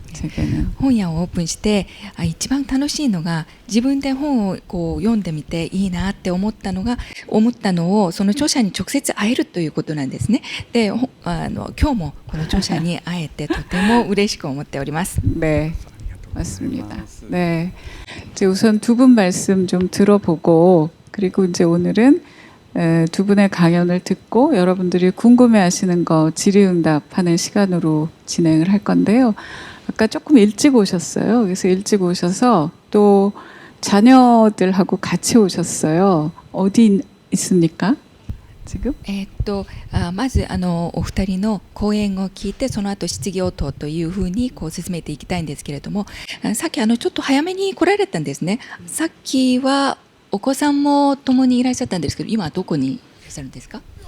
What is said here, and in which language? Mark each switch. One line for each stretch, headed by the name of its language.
Korean: 제게는.
Japanese: 本屋をオープンして一番楽しいのが自分で本を読んでみていいなって思ったのをその著者に直接会えるということなんですね。で、今日もこの著者に会えてとても嬉しく思っております。
Korean: 네, 맞습니다. 네, 이제 우선 두 분 말씀 좀 들어보고 그리고 이제 오늘은 두 분의 강연을 듣고 여러분들이 궁금해하시는 거 질의응답하는 시간으로 진행을 할 건데요. 아까 조금 일찍 오셨어요. 그래서 일찍 오셔서 또 자녀들하고 같이 오셨어요. 어디 있습니까? 지금?
Japanese: まずお二人の講演を聞いてその後質疑応答というふうに進めていきたいんですけれども、さっきちょっと早めに来られたんですね。さっきはお子さんも共にいらっしゃったんですけど、今はどこにいらっしゃるんですか？